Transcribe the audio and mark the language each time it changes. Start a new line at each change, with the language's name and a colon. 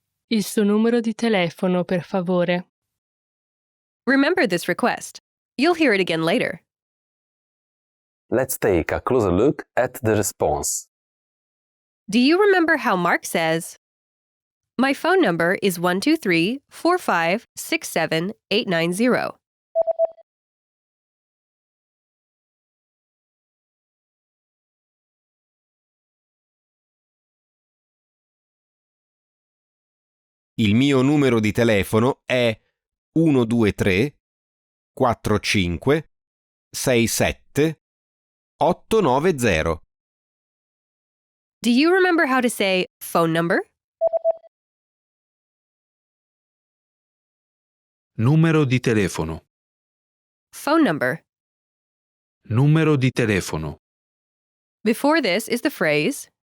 Italian: Il suo numero di telefono, per favore.
English: Remember this request. You'll hear it again later. Let's take a closer look at the response. Do you remember how Mark says, my phone number is 123-4567-890?
Italian: Il mio numero di telefono è 123 45 67 890.
English: Do you remember how to say phone number?
Italian: Numero di telefono.
English: Phone number.
Italian: Numero di telefono.
English: Before this is the phrase